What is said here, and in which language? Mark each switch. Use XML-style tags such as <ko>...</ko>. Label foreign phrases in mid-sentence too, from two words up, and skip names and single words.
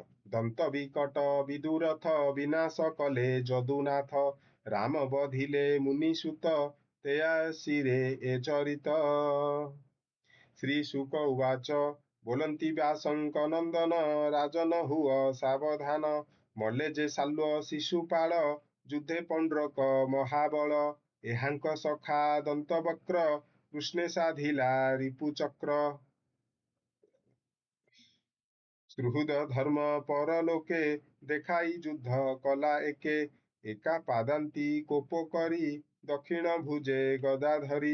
<or>ଦନ୍ତ ବିକଟ ବିଦୁରଥ ବିନାଶ କଲେ ଯଦୁନାଥ। ରାମ ବଧିଲେ ମୁନିସୁତ 83 ଏ ଚରିତ।</or> <sa>श्रीशुक उवाच</sa> <or>ବୋଲନ୍ତି ବ୍ୟାସଙ୍କ ନନ୍ଦନ ରାଜନ ହୁଅ ସାବଧାନ। ମଲେ ଜେ ସାଲ୍ୱ ଶିଶୁପାଳ ଯୁଦ୍ଧେ ପଣ୍ଡ୍ରକ ମହାବଳ। ଏହାଙ୍କ ସଖା ଦନ୍ତବକ୍ର କୃଷ୍ଣେ ସାଧିଲା ରିପୁଚକ୍ର। ସୁହୃଦ ଧର୍ମ ପରଲୋକେ ଦେଖାଇ ଯୁଦ୍ଧ କଲା ଏକେ। ଏକା ପାଦାନ୍ତି କୋପ କରି ଦକ୍ଷିଣ ଭୁଜେ ଗଦା ଧରି।</or>